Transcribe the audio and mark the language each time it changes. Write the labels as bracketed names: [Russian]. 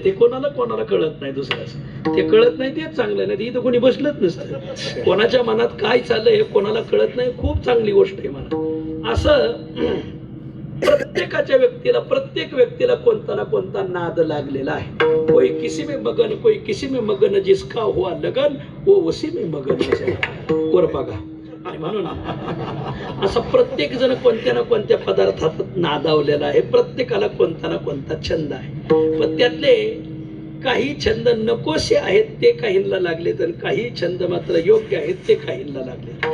[Marathi] ते कोणाला कळत नाही. दुसऱ्याच ते कळत नाही तेच चांगलं नाही. इथं कोणी बसलंच नसतं. कोणाच्या मनात काय चाललंय हे कोणाला कळत नाही. खूप चांगली गोष्ट आहे मला. असं प्रत्येकाच्या व्यक्तीला, प्रत्येक व्यक्तीला कोणता ना कोणता नाद लागलेला आहे. [Hindi] कोई किसी में मगन, कोई किसी में मगन, जिसका हुआ लगन वो उसी में मगन. [Marathi] वर बघा. आणि म्हणून असं प्रत्येक जण कोणत्या ना कोणत्या पदार्थात नादावलेला आहे. प्रत्येकाला कोणता ना कोणता छंद आहे. पण त्यातले काही छंद नकोसे आहेत ते काहींना लागले, तर काही छंद मात्र योग्य आहेत ते काहींना लागले.